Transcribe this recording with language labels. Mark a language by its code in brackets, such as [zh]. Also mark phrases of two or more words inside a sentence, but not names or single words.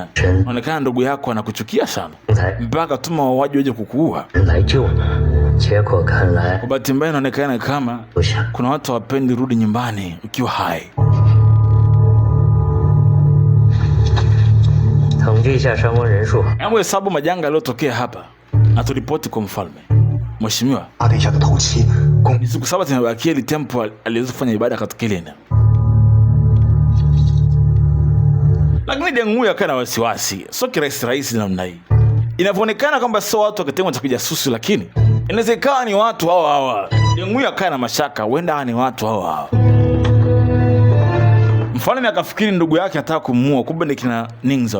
[sw] Inaonekana ndugu yako anakuchukia sana. Mpaka tuma wauaji waje kukuua. Kwa bahati mbaya inaonekana kama kuna watu wapendi rudi nyumbani ukiwa hai. [zh] 一下伤亡人数。 [sw] Hebu hesabu majanga yaliyotokea hapa na turipoti kwa mfalme. Mheshimiwa, [zh] 等一下的头七，公 [sw] ni siku 7 zimebakia ili tempo alizofanya ibada katika ile eneo. Lakini Dengui akawa na wasiwasi, sio kirahisi namna hii. Inavyoonekana kwamba sio watu wa kitengo cha kijasusi, lakini inawezekana ni watu hawa. Dengui akawa na mashaka, huenda ni watu hawa. Mfalme akafikiri ndugu yake anataka kumuua, kumbe ni kina Ningzo.